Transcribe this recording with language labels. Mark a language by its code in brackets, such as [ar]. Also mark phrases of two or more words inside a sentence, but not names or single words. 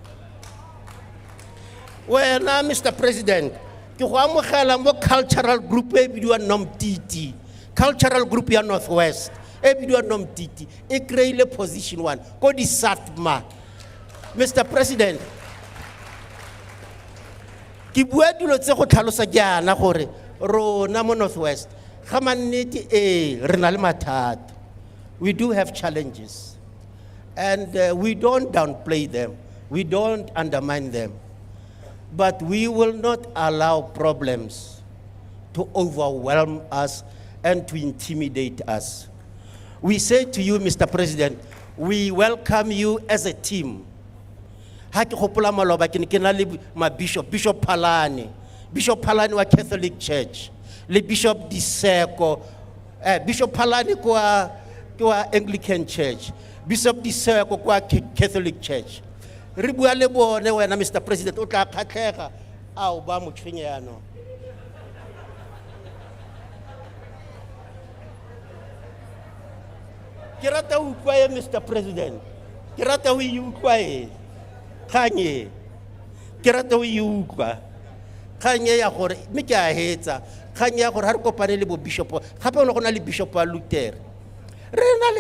[tn] wena Mr President ke go amogela mo [en] cultural group [tn] e bidiwa Nomtiti [en] cultural group [tn] ya Northwest e bidiwa Nomtiti e kreile position 1 ko di Satma Mr President ke bua dilo tse go tlhalosa jaana gore rona mo Northwest ga mannete re na le mathata [en] we do have challenges and we don't downplay them we don't undermine them but we will not allow problems to overwhelm us and to intimidate us we say to you Mr President we welcome you as a team [tn] ha ke gopola maloba ke na le bishop Phalane wa Catholic Church le Bishop Diseko Bishop Phalane kwa Anglican Church Bishop Diseko kwa Catholic Church re bua le bone wena Mr President o tla khatlhega a o ba motshwenyano ke rata o utlwa ye Mr President ke rata o utlwa ye khanye ke rata o utlwa khanye ya gore me ke a hetsa khanye ya gore ha re kopane le bo bishop gape o ne go na le bishop wa Luther re na le